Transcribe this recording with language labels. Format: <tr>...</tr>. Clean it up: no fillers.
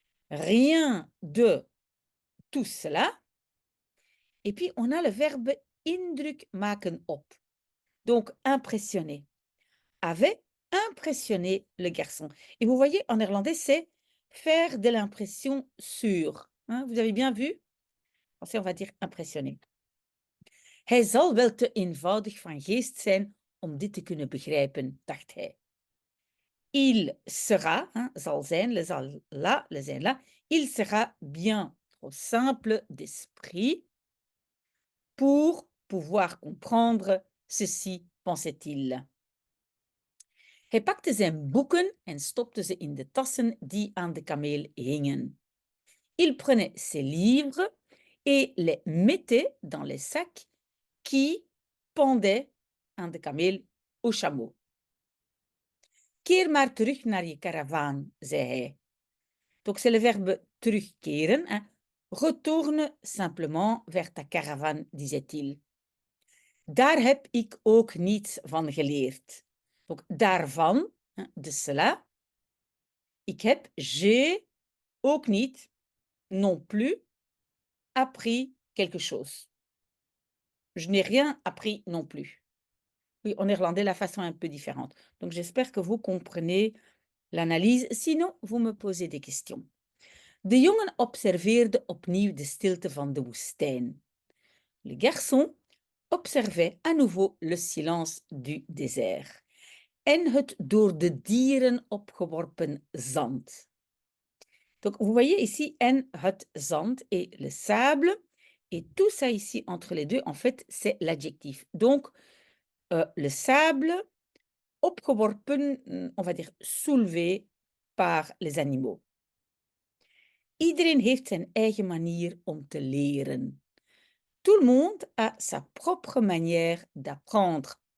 <fr>Rien de tout cela. Et puis, on a le verbe</fr> <nl>indruk maken op.</nl> <fr>Donc, impressionner. Avait impressionné le garçon. Et vous voyez, en néerlandais, c'est faire de l'impression sur. Hein, vous avez bien vu? En français, on va dire impressionner.</fr> <nl>Hij zal wel te eenvoudig van geest zijn om dit te kunnen begrijpen, dacht hij.</nl> <fr>Il sera, hein,</fr> <nl>zal zijn,</nl> <fr>le zal là, le zijn là, il sera bien trop simple d'esprit pour pouvoir comprendre ceci, pensait-il.</fr> <nl>Hij pakte zijn boeken en stopte ze in de tassen die aan de kameel hingen.</nl> <fr>Il prenait ses livres et les mettait dans les sacs qui pendaient</fr> <nl>aan de kameel</nl> <fr>au chameau.</fr> <nl>Keer maar terug naar je karavaan, zei hij.</nl> <fr>Donc c'est le verbe terugkeren. Hein. Retourne simplement vers ta caravane, disait-il.</fr> <nl>Daar heb ik ook niets van geleerd.</nl> <fr>Donc daarvan, hein, de cela.</fr> <nl>Ik heb,</nl> <fr>j'ai,</fr> <nl>ook niet,</nl> <fr>non plus, appris quelque chose. Je n'ai rien appris non plus. Oui, en néerlandais, la façon est un peu différente. Donc j'espère que vous comprenez l'analyse. Sinon, vous me posez des questions.</fr> <nl>De jongen observeerde opnieuw de stilte van de woestijn.</nl> <fr>Le garçon observait à nouveau le silence du désert</fr> <nl>en het door de dieren opgeworpen zand.</nl> <fr>Donc, vous voyez ici</fr> <nl>en het zand</nl> <fr>et le sable, et tout ça ici entre les deux, en fait, c'est l'adjectif. Donc, le sable opgeworpen, on va dire soulevé par les animaux.</fr> <nl>Iedereen heeft zijn eigen manier om te leren.</nl> <fr>Tout le monde a sa propre manière d'apprendre.</fr>